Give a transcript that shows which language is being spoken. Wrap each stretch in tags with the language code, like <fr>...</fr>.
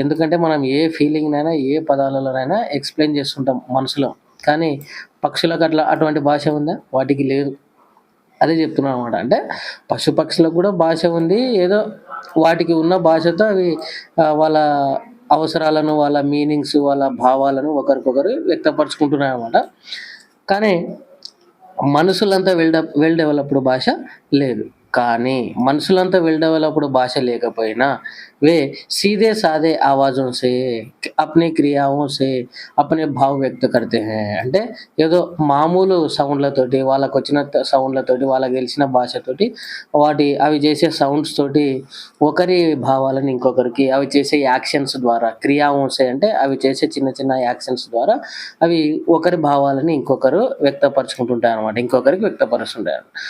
<te>ఎందుకంటే మనం ఏ ఫీలింగ్నైనా ఏ పదాలలోనైనా ఎక్స్ప్లెయిన్ చేస్తుంటాం మనుషులు, కానీ పక్షులకు అటువంటి భాష ఉందా? వాటికి లేదు. అదే చెప్తున్నాను అనమాట. అంటే పశుపక్షులకు కూడా భాష ఉంది, ఏదో వాటికి ఉన్న భాషతో అవి వాళ్ళ అవసరాలను, వాళ్ళ మీనింగ్స్, వాళ్ళ భావాలను ఒకరికొకరు వ్యక్తపరుచుకుంటున్నాయి అన్నమాట. కానీ మనుషులంతా వెల్ డెవలప్డ్ భాష లేదు. కానీ మనుషులంతా వెల్ డెవలప్డ్ భాష లేకపోయినా</te> <hi>वे सीधे साधे आवाज़ों से अपनी क्रियाओं से अपने भाव व्यक्त करते हैं.</hi> <te>అంటే ఏదో మామూలు సౌండ్లతోటి, వాళ్ళకు వచ్చిన సౌండ్లతోటి, వాళ్ళకి తెలిసిన భాషతోటి, అవి చేసే సౌండ్స్ తోటి ఒకరి భావాలను ఇంకొకరికి, అవి చేసే యాక్షన్స్ ద్వారా, క్రియాంశే అంటే అవి చేసే చిన్న చిన్న యాక్షన్స్ ద్వారా అవి ఒకరి భావాలను ఇంకొకరు వ్యక్తపరుచుకుంటుంటారు అనమాట, ఇంకొకరికి వ్యక్తపరుస్తుంటారు.</te>